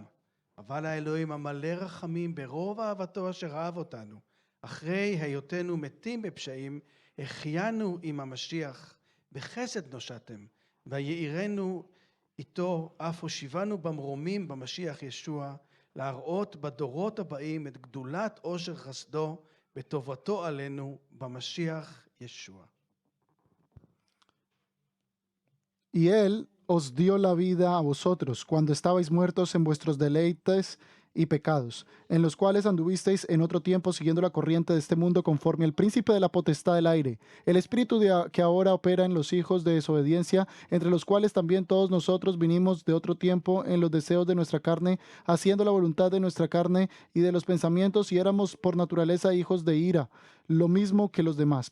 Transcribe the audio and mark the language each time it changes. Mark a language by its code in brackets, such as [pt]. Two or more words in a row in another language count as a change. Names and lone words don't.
[he] אבל האלוהים המלא רחמים ברוב אהבתו אשר אהב אותנו, אחרי היותנו מתים בפשעים, החיינו עם המשיח, בחסד נושעתם, ויעירנו איתו, אף הושיבנו במרומים במשיח ישוע, להראות בדורות הבאים את גדולת עושר חסדו, בטובתו עלינו, במשיח ישוע. [es] Y Él os dio la vida a vosotros cuando estabais muertos en vuestros deleites y pecados, en los cuales anduvisteis en otro tiempo siguiendo la corriente de este mundo conforme al príncipe de la potestad del aire, el espíritu que ahora opera en los hijos de desobediencia, entre los cuales también todos nosotros vinimos de otro tiempo en los deseos de nuestra carne, haciendo la voluntad de nuestra carne y de los pensamientos, y éramos por naturaleza hijos de ira, lo mismo que los demás.